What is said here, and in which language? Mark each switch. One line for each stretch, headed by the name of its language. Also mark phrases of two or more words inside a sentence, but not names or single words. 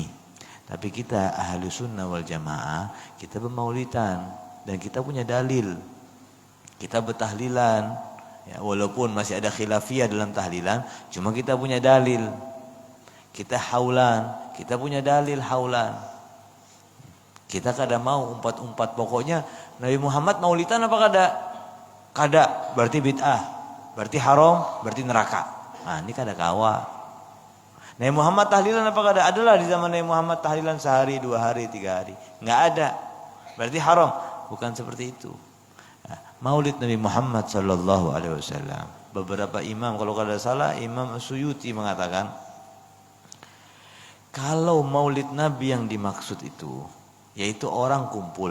Indonesian: Tapi kita
Arabic: أهل السنة والجماعة,
Indonesian: kita bermaulidan dan kita punya dalil. Kita bertahlilan, ya, walaupun masih ada khilafiyah dalam tahlilan, cuma kita punya dalil. Kita haulan, kita punya dalil haulan.
Banjar: Kita kada mau umpat-umpat, pokoknya Nabi Muhammad maulidan apa kada? Kada, berarti bid'ah, berarti haram, berarti neraka. Nah, ini kada kawa. Nabi Muhammad tahlilan apa kada?
Indonesian: Adalah di zaman Nabi Muhammad tahlilan sehari, 2 hari, 3 hari. Enggak ada. Berarti haram. Bukan seperti itu. Maulid Nabi Muhammad
Arabic: صلى الله عليه وسلم.
Indonesian: Beberapa imam, kalau
Banjar: kada salah
Indonesian: Imam Suyuti mengatakan, kalau maulid Nabi yang dimaksud itu yaitu orang kumpul.